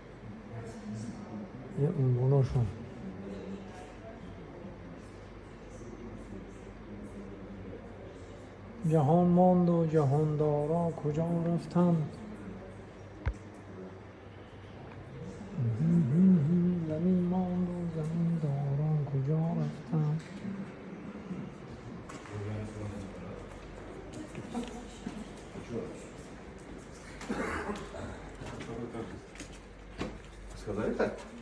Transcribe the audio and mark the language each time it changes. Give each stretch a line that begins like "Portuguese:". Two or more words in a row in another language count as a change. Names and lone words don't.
Persian: Я умбоношам. جهان ماند و جهاندارا کجا رفتند زمین ماند و زمینداران کجا رفتند
Russian: Сказали так?